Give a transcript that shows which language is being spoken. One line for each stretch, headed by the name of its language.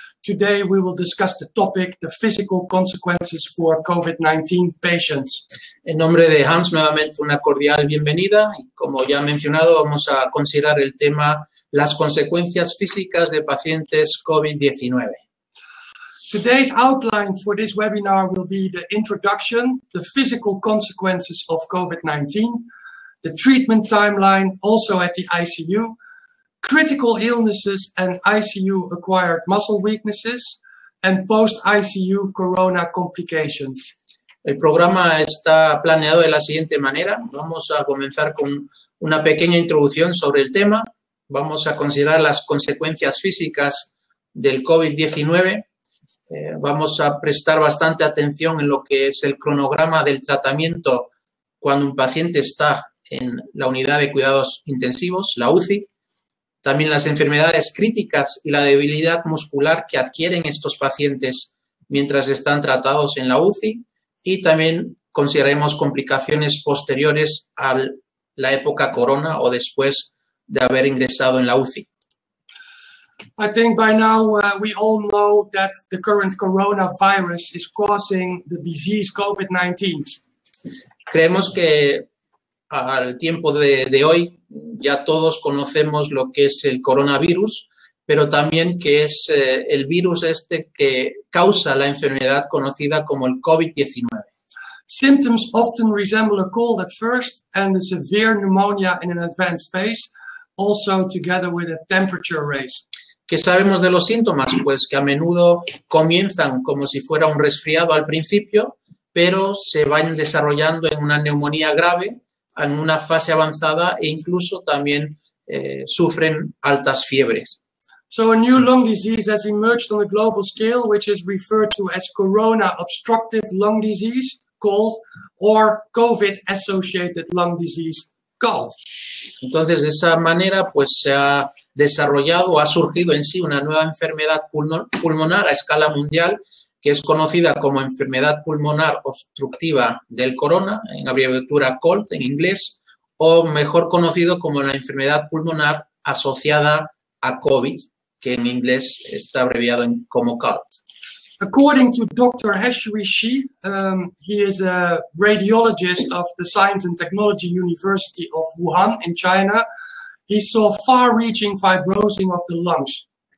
English: Today we will discuss the topic, the physical consequences for COVID-19 patients.
Spanish: En nombre de Hans, nuevamente una cordial bienvenida. Y como ya he mencionado, vamos a considerar el tema, las consecuencias físicas de pacientes COVID-19.
English: Today's outline for this webinar will be the introduction, the physical consequences of COVID-19, the treatment timeline, also at the ICU, critical illnesses and ICU-acquired muscle weaknesses, and post-ICU corona complications.
Spanish: El programa está planeado de la siguiente manera. Vamos a comenzar con una pequeña introducción sobre el tema. Vamos a considerar las consecuencias físicas del COVID-19. Vamos a prestar bastante atención en lo que es el cronograma del tratamiento cuando un paciente está en la unidad de cuidados intensivos, la UCI, también las enfermedades críticas y la debilidad muscular que adquieren estos pacientes mientras están tratados en la UCI y también consideraremos complicaciones posteriores a la época corona o después de haber ingresado en la UCI.
English: I think by now we all know that the current coronavirus is causing the disease COVID-19.
Spanish: Creemos que al tiempo de hoy ya todos conocemos lo que es el coronavirus, pero también que es el virus este que causa la enfermedad conocida como el COVID-19.
English: Symptoms often resemble a cold at first and a severe pneumonia in an advanced phase, also together with a temperature raise.
Spanish: ¿Qué sabemos de los síntomas? Pues que a menudo comienzan como si fuera un resfriado al principio, pero se van desarrollando en una neumonía grave, en una fase avanzada e incluso también sufren altas fiebres.
English: So a new lung disease has emerged on a global scale, which is referred to as corona obstructive lung disease, COLD, or COVID-associated lung disease, COLD.
Spanish: Entonces, de esa manera, pues se ha desarrollado, ha surgido en sí una nueva enfermedad pulmonar a escala mundial que es conocida como enfermedad pulmonar obstructiva del corona, en abreviatura COLD en inglés, o mejor conocido como la enfermedad pulmonar asociada a COVID, que en inglés está abreviado como COLD.
English: According to Dr. Heshuri Shi, he is a radiologist of the Science and Technology University of Wuhan in China. He saw far-reaching fibrosing of the lungs.